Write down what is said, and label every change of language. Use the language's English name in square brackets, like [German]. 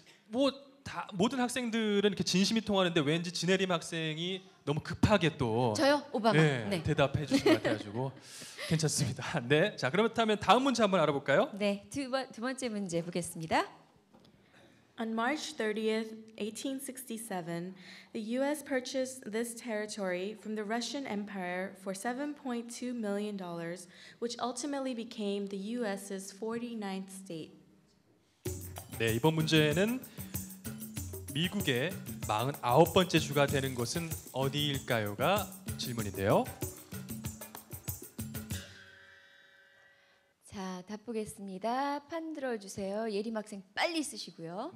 [Korean] 뭐 다 모든 학생들은 이렇게 진심이 통하는데 왠지 진혜림 학생이 너무 급하게 또 저요? 오바마. 네. 대답해 주신 것 같아가지고 괜찮습니다. 네, 자 그렇다면 다음 문제 한번 알아볼까요? 네, 두 번째 문제 보겠습니다. [English] On March 30th, 1867, the U.S. purchased this territory from the Russian Empire for $7.2 million, which ultimately became the U.S.'s 49th state. [Korean] 네, 이번 문제는 미국의 49번째 주가 되는 곳은 어디일까요가 질문인데요. 자, 답 보겠습니다. 판 들어주세요. 예림 학생 빨리 쓰시고요.